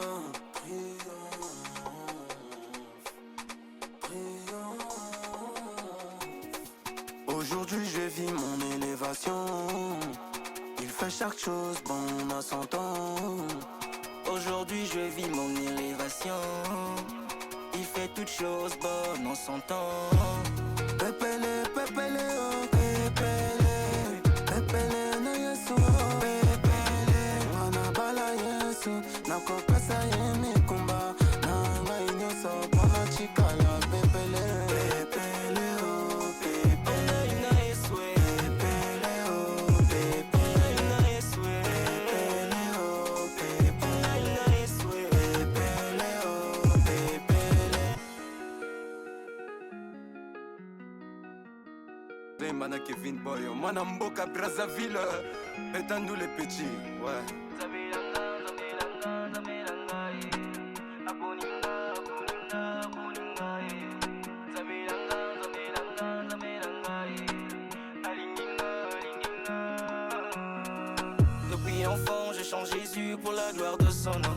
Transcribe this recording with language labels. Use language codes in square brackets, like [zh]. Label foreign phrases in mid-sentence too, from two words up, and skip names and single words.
[fr] Aujourd'hui je vis mon élévation. Il fait chaque chose bon à son temps. Aujourd'hui je vis mon élévation. Il fait toutes choses bonnes en son temps. [ln] Pépélé, pépélé, oh pépélé. Pépélé na yesu, oh pépélé. Wana bala yesu, na kopesa ye mikumba. Nanga inyoso pona chikala pépélé. Pépélé, oh pépélé. Pépélé, oh pépélé. Pépélé, oh pépélé. Pépélé, oh pépélé. Mana Kevin Boy, mwana mboka Brazzaville, [fr] Pétandou les petits, ouais. Depuis enfant, je chante Jésus pour la gloire de son nom.